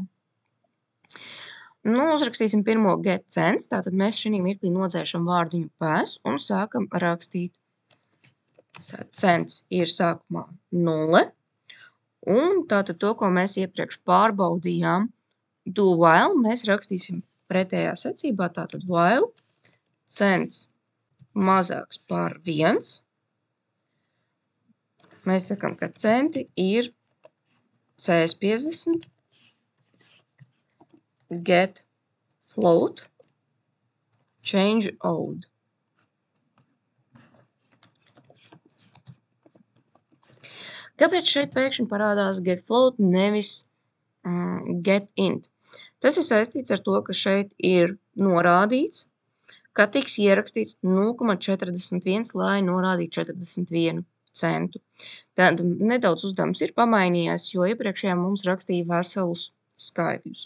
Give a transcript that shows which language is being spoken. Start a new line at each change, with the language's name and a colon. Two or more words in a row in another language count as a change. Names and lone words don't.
Latvian: Uzrakstīsim pirmo
English: get cents,
Latvian: tātad mēs šī mirklī nodzēšam vārdiņu PS un sākam rakstīt. Tātad cents ir sākumā 0, un tātad to, ko mēs iepriekš pārbaudījām,
English: do while,
Latvian: mēs rakstīsim pretējā secībā, tātad
English: while cents
Latvian: mazāks par 1. Mēs sakam, ka centi ir CS50
English: get float change old.
Latvian: Kāpēc šeit pēkšņi parādās
English: get float, nevis get int?
Latvian: Tas ir saistīts ar to, ka šeit ir norādīts, ka tiks ierakstīts 0,41, lai norādītu 41 centu. Tad nedaudz uzdevums ir pamainījies, jo iepriekšējā mums rakstīja veselus skaitļus.